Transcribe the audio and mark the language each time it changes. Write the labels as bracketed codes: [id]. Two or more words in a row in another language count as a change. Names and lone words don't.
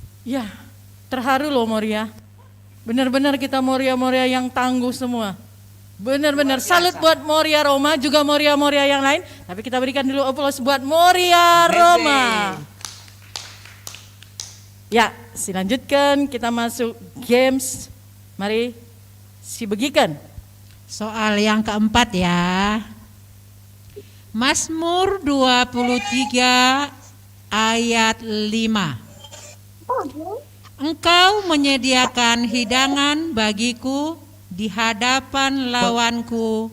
[id] Ya, terharu loh Moria. Benar-benar kita Moria-Moria yang tangguh semua. Benar-benar salut buat Moria Roma, juga Moria-Moria yang lain. Tapi kita berikan dulu aplaus buat Moria Roma. Ya, dilanjutkan kita masuk games. [btx] Mari si begikan. [id] Soal yang keempat ya. Mazmur 23 ayat 5. Engkau menyediakan hidangan bagiku di hadapan lawanku.